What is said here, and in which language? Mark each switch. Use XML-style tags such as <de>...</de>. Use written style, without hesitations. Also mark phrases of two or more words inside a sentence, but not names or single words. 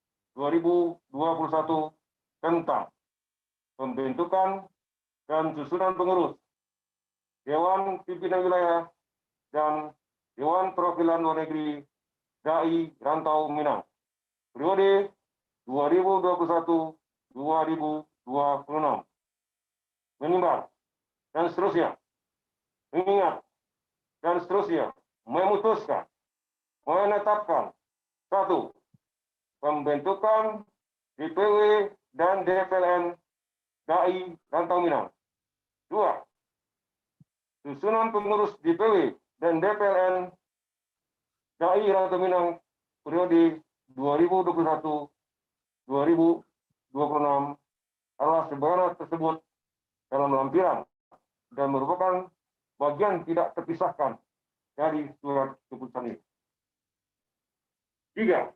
<id>2021 tentang pembentukan dan susunan pengurus Dewan Pimpinan Wilayah dan Dewan Perwakilan Luar Negeri DAI Rantau Minang periode 2021-2026 menimba dan seterusnya, mengingat dan seterusnya, memutuskan, menetapkan 1. Pembentukan DPW dan DPLN DAI Rantau Minang. 2. Susunan pengurus DPW dan DPLN DAI Rantau Minang periode 2021-2026 adalah sebagaimana tersebut dalam lampiran dan merupakan bagian tidak terpisahkan dari surat keputusan ini. 3.</id>